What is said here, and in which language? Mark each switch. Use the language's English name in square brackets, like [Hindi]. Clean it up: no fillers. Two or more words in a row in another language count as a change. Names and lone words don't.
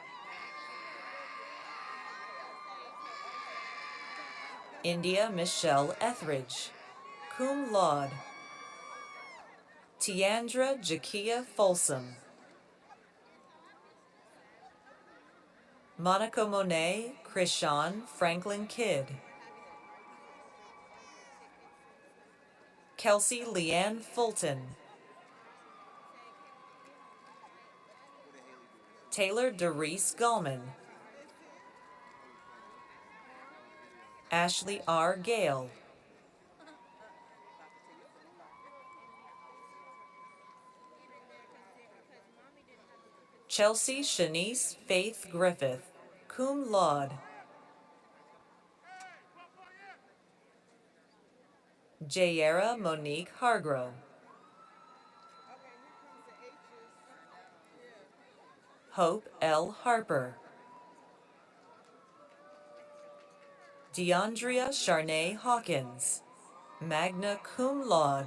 [English] India Michelle Etheridge, [Latin] cum laude. [English] Tiandra Jakia Folsom. Monica Monet Krishan Franklin Kidd. Kelsey Leanne Fulton. Taylor Doris Gallman. Ashley R. Gale. Chelsea Shanice Faith Griffith, [Latin] cum laude. [English] Jayera Monique Hargrove. Hope L. Harper. DeAndrea Charnay Hawkins, [Latin] magna cum laude.